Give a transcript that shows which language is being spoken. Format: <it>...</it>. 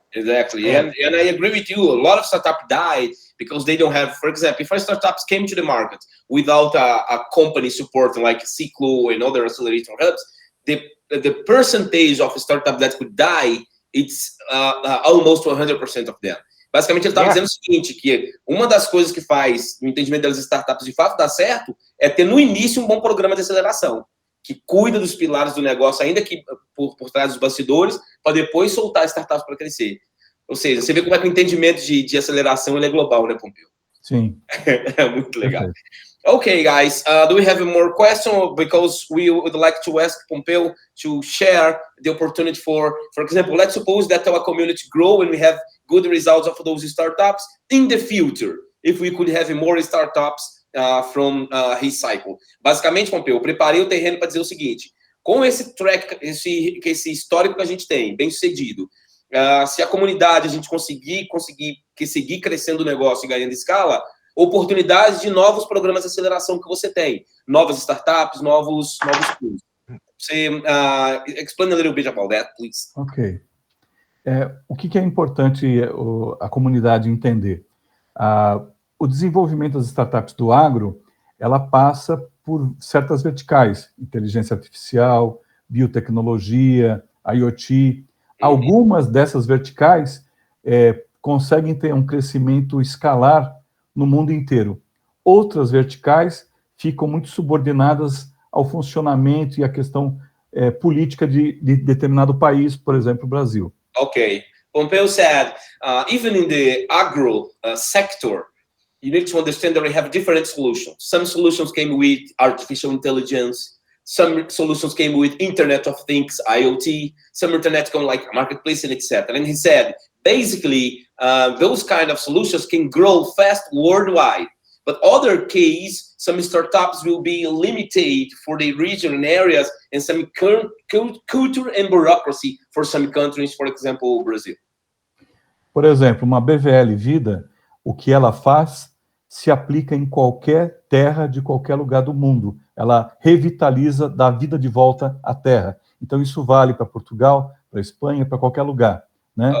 <en>Exactly. And I agree with you. A lot of startups died because they don't have, for example, if startups came to the market without a company supporting like Cyklo and other accelerator hubs, the percentage of startup that could die, it's almost 100% of them.</en> <pt>Basicamente, ele estava dizendo o seguinte, que uma das coisas que faz o entendimento das startups de fato dar certo é ter no início um bom programa de aceleração, que cuida dos pilares do negócio, ainda que por trás dos bastidores, para depois soltar startups para crescer. Ou seja, você vê como é que o entendimento de aceleração ele é global, né, Pompeu? Sim. É muito legal.</pt> <en>Okay, guys, do we have more question? Because we would like to ask Pompeu to share the opportunity for example, let's suppose that our community grow and we have good results of those startups in the future. If we could have more startups from his cycle.</en> <pt>Basicamente, Pompeu, eu preparei o terreno para dizer o seguinte: com esse track, esse histórico que a gente tem, bem sucedido, se a comunidade a gente conseguir seguir crescendo o negócio e ganhando escala, oportunidades de novos programas de aceleração que você tem, novas startups, novos tools. Você</pt> <en>explain a little bit about that, please. Ok.</en> <pt>O que é importante a comunidade entender? O desenvolvimento das startups do agro, ela passa por certas verticais, inteligência artificial, biotecnologia, IoT. Algumas dessas verticais conseguem ter um crescimento escalar no mundo inteiro. Outras verticais ficam muito subordinadas ao funcionamento e à questão política de determinado país, por exemplo, o Brasil.</pt> <en>Okay. Pompeu said, even in the agro sector, you need to understand that we have different solutions. Some solutions came with artificial intelligence. Some solutions came with Internet of Things, IoT. Some Internet come like marketplace and etc. And he said, basically, those kind of solutions can grow fast worldwide. But other case, some startups will be limited for the region and areas, and some culture and bureaucracy for some countries, for example, Brazil.</en> <pt>Por exemplo, uma BVL Vida, o que ela faz se aplica em qualquer terra de qualquer lugar do mundo. Ela revitaliza, dá vida de volta à terra. Então, isso vale para Portugal, para Espanha, para qualquer lugar, né?</pt>